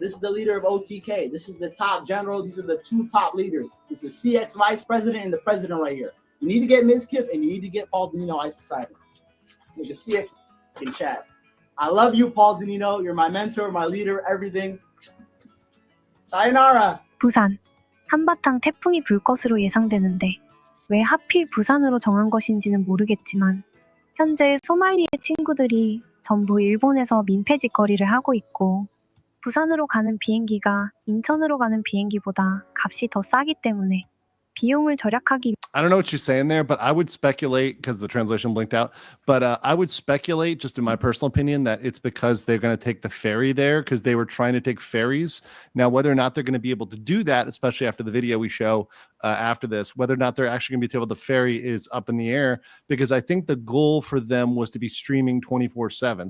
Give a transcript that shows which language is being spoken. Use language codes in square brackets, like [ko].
[en] This is the leader of OTK. This is the top general. These are the 2 top leaders. This is the CX vice president and the president right here. You need to get Mizkif and you need to get Paul Denino Ice Poseidon. With the CX in chat. I love you, Paul Denino. You're my mentor, my leader, everything. [ja] Sayonara. [ko] 부산. 한바탕 태풍이 불 것으로 예상되는데 왜 하필 부산으로 정한 것인지는 모르겠지만 현재 소말리의 친구들이 전부 일본에서 민폐짓거리를 하고 있고 부산으로 가는 비행기가 인천으로 가는 비행기보다 값이 더 싸기 때문에 비용을 절약하기. [en] I don't know what you're saying there, but I would speculate, because the translation blinked out, but I would speculate, just in my personal opinion, that it's because they're going to take the ferry there, because they were trying to take ferries. Now, whether or not they're going to be able to do that, especially after the video we show after this, whether or not they're actually going to be able to ferry is up in the air, because I think the goal for them was to be streaming 24/7.